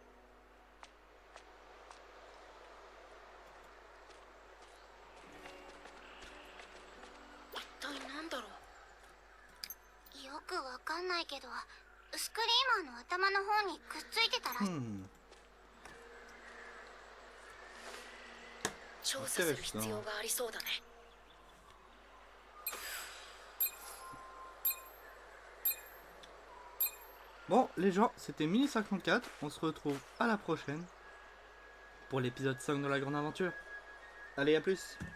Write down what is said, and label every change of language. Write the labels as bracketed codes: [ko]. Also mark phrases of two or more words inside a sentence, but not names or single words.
[ja] 一体なんだろう。よくわかんないけどスクリーマーの頭の方にくっついてたらしい。調査する必要がありそうだね。 [fr] Bon, les gens, c'était Mini 54. On se retrouve à la prochaine pour l'épisode 5 de la grande aventure. Allez, à plus!